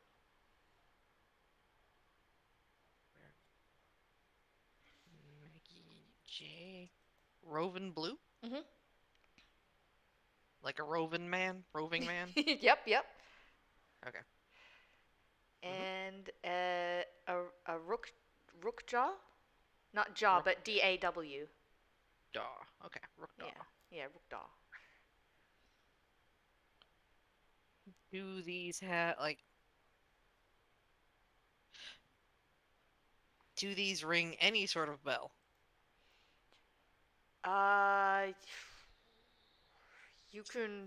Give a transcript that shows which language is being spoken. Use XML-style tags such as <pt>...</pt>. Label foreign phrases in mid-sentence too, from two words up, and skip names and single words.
<en>Maggie J. Roving Blue? Mhm. Like a roving man? Roving man? Yep. Okay. And a Rookjaw, not Jaw, Rook- but DAW. Daw. Okay. Rook Daw. Yeah, Rookjaw. Do these have, like... Do these ring any sort of bell? You can.</en>